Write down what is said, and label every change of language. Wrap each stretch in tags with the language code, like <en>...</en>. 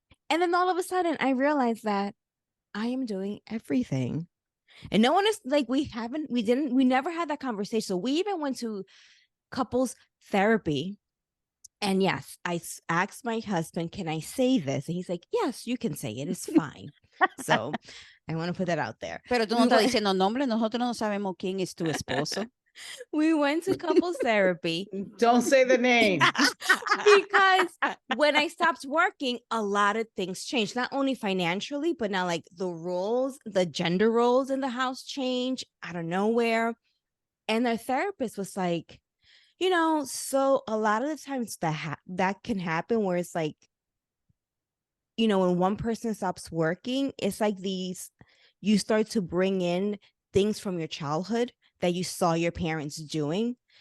<en>And then all of a sudden I realized that I am doing everything. And no one is like, we never had that conversation. So we even went to couples therapy. And yes, I asked my husband, can I say this? And he's like, yes, you can say it. It's fine. So I want to put that out there.</en> <es>Pero tú no estás diciendo nombre. Nosotros no sabemos quién es tu esposo.</es> <en>We went to couples therapy. Don't say the name. Because when I stopped working, a lot of things changed, not only financially, but now like the gender roles in the house change out of nowhere. And the therapist was like, you know, so a lot of the times that can happen where it's like, you know, when one person stops working, it's like you start to bring in things from your childhood that you saw your parents doing.</en>